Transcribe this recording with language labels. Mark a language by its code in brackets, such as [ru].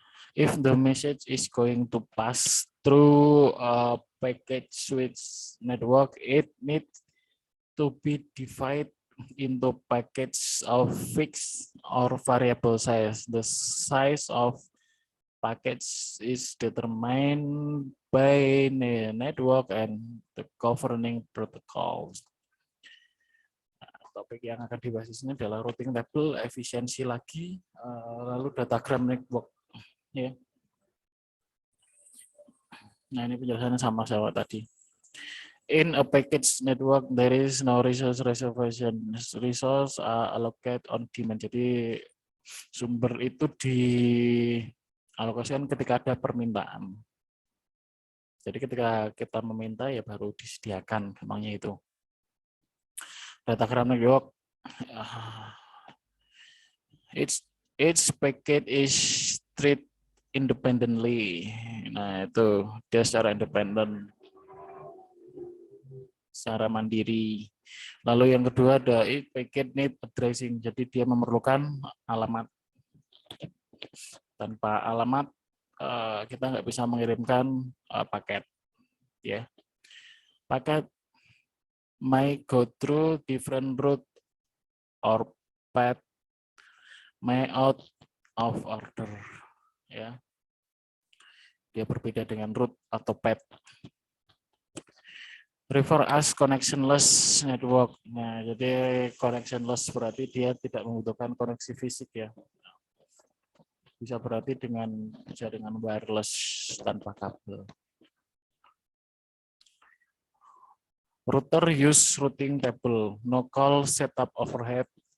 [en] If the message is going to pass through a packet switch network, it needs to be divided into packets of fixed or variable size. The size of packets is determined by the network and the governing protocols. [id] Topik yang akan dibahas di sini adalah routing table, efisiensi lagi, lalu datagram network. Ya. Nah, ini penjelasannya sama tadi. [en] In a package network, there is no resource reservation. Resource are allocated on demand. [id] Jadi sumber itu dialokasikan ketika ada permintaan. Jadi ketika kita meminta ya baru disediakan, memangnya itu. [en] Datagram network, each packet is treated independently. [id] Nah, itu dia secara independen, secara mandiri. Lalu yang kedua ada [en] packet need addressing. [id] Jadi dia memerlukan alamat. Tanpa alamat kita nggak bisa mengirimkan paket. [en] Ya, paket may go through different route or path may out of order. [id] Ya, dia berbeda dengan root atau path. [en] Refer as connectionless network. [id] Nah, jadi connectionless berarti dia tidak membutuhkan koneksi fisik ya. Bisa berarti dengan jaringan wireless tanpa kabel. [en] Router use routing table, no call setup overhead.